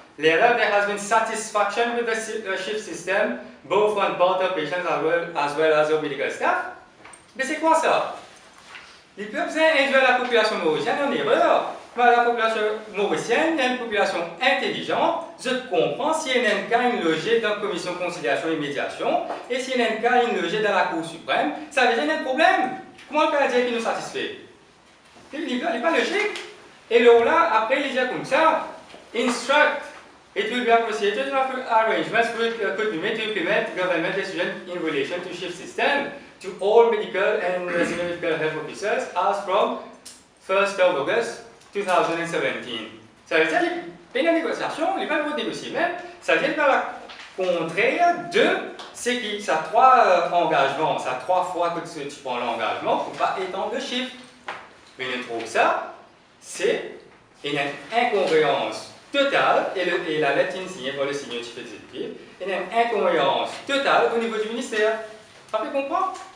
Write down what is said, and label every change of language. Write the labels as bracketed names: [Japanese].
[English] There has been satisfaction with the shift system, both on part of patients as well as of medical staff. [French] Mais c'est quoi ça? Les peuples induisent la population mauricienne en erreur. Mais la population mauricienne est une population intelligente. Je comprends si il y a un cas logé dans la commission conciliation et médiation, et si il y a un cas logé dans la Cour suprême, ça veut dire qu'il y a un problème. Comment on peut dire qu'il nous satisfait? Il n'est pas logique. Et là, après, il dit comme ça, instruct. [English] It will be appreciated if arrangements could be made to implement government decisions in relation to shift system to all medical and resident medical health officers as from 1st of August 2017. [French] Ça veut dire qu'il y a une négociation, il n'y a pas le droit de négocier même, ça veut dire par la contraire de ce qui, ça 3 engagements, ça 3 fois que tu prends l'engagement pour ne pas étendre le chiffre. Mais je trouve ça, c'est une incohérence totale, et la lettre signée par le senior chief executive, il y a une incohérence totale au niveau du ministère. Ça fait comprendre?